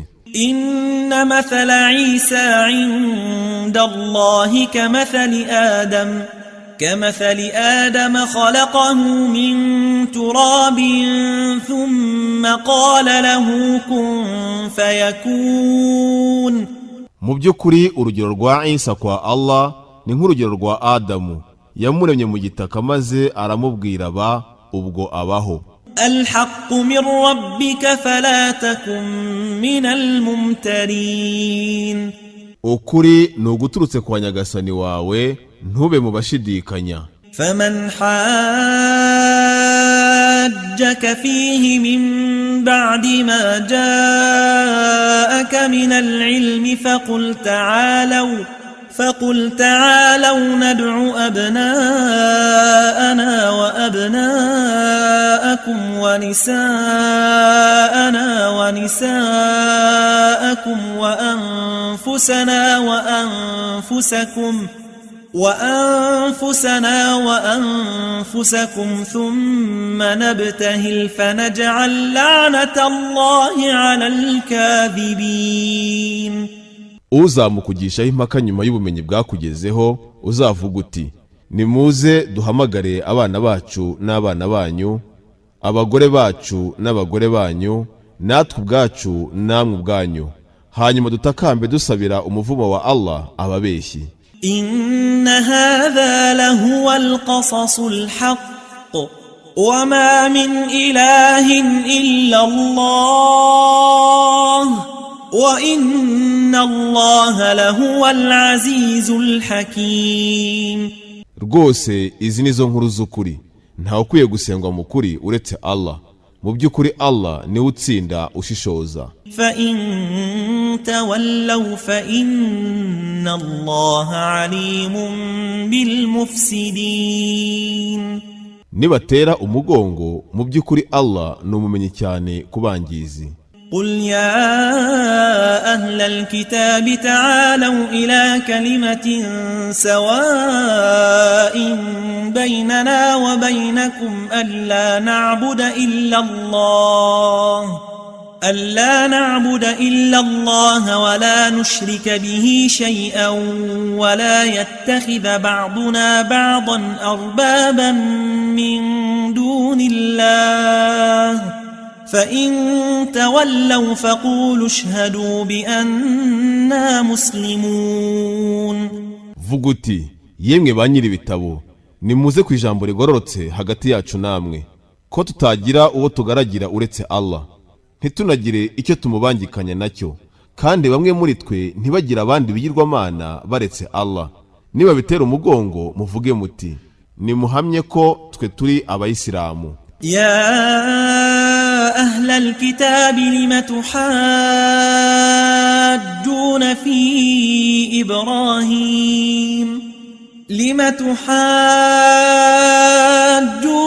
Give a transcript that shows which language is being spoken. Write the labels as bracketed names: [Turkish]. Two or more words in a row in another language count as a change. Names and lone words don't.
[Arabic] إن مثل عيسى عند الله كمثل آدم خلقه من تراب ثم قال له كن فيكون. [Kinyarwanda] mu by'ukuri urugero rwa Isa kwa Allah ni nk'urugero rwa Adamu yamuremye mu gitaka maze aramubwira ba ubwo abaho. [Arabic] الحق من ربك فلا تكن من الممترين. [Kinyarwanda] ukuri ni uguturutse kwa Nyagasani wawe ntube mu bashidikanya. [Arabic] فمن حاجك فيه من بعد ما جاءك من العلم فقل تعالوا ندع أبناءنا وأبناءكم ونساءنا ونساءكم وأنفسنا وأنفسكم ثم نبتهل فنجعل لعنة الله على الكاذبين. [Kinyarwanda] uzamukugishaho impaka nyuma y'ubumenyi bwakugezeho uzavuga uti nimuze duhamagare abana bacu n'abana banyu abagore bacu n'abagore banyu natwe ubwacu namwe ubwanyu hanyuma dutakambe dusabira umuvumo wa Allah ababeshyi. [Arabic] إن هذا لهو القصص الحق وما من إله إلا الله وإن الله لهو العزيز الحكيم. [Kinyarwanda] rwose izi nizo nkuru z'ukuri nta ukwiye gusengwa mu kuri uretse Allah mu by'ukuri Allah ni utsinda ushishoza. [Arabic] فإن تولوا فإن الله عليم بالمفسدين. [Kinyarwanda] nibatera umugongo mu by'ukuri Allah ni umumenyi cyane kubangizi. [Arabic] قل يا أهل الكتاب تعالوا إلى كلمة سواء بيننا وبينكم ألا نعبد إلا الله ولا نشرك به شيئا ولا يتخذ بعضنا بعضا أربابا من دون الله فإن تولوا فقولوا اشهدوا بأننا مسلمون. [Kinyarwanda] vuga uti yemwe ba nyiri ibitabo nimuze ku ijambo rigororotse hagati yacu namwe ko tutagira uwo tugaragira uretse Allah ntitunagire icyo tumubangikanya nacyo kandi bamwe muri twe ntibagira abandi bigirwamana baretse Allah. niba bitera umugongo muvuge muti nimuhamye ko twe turi abayisilamu. [Arabic] يا أهل الكتاب لم تحاجون في إبراهيم